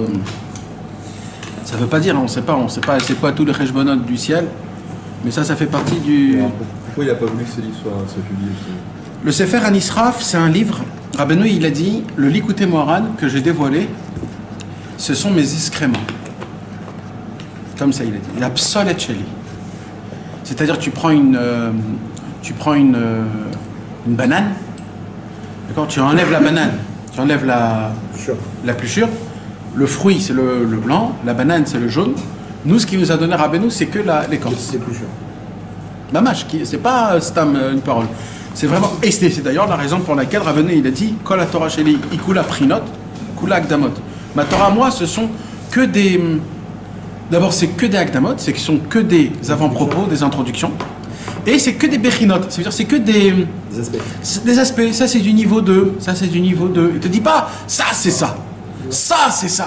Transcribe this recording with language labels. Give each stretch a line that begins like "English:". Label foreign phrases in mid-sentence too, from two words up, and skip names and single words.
French: Ça ne veut pas dire, on ne sait pas c'est quoi tous les cheshbonot du ciel, mais ça fait partie du... Pourquoi il n'a pas voulu que ce livre soit publié? Le Sefer Hanisraf, c'est un livre, Rabbeinu il a dit, le Likutei Moharan que j'ai dévoilé, ce sont mes excréments. Comme ça il a dit, la
Hebrew: פסולת שלי.
French: C'est-à-dire tu prends une banane, d'accord, tu enlèves la banane, tu enlèves la pluchure, le fruit c'est le blanc, la banane c'est le jaune. Nous ce qui nous a donné Rabbeinu c'est que l'écorce. C'est pluchure. Mamash, c'est pas une parole. C'est vraiment, et c'est d'ailleurs la raison pour laquelle Rabbeinu il a dit
Hebrew: כל תורה שלי כולה פרינות כולה הקדמות.
French: Ma Torah moi ce sont que des... D'abord c'est que des akdamot, c'est que ce sont que des avant-propos, des introductions. Et c'est que des bechinot, ça veut dire c'est que des aspects. Ça c'est du niveau 2, ça c'est du niveau 2. Il te dit pas ça c'est ça, ça c'est ça.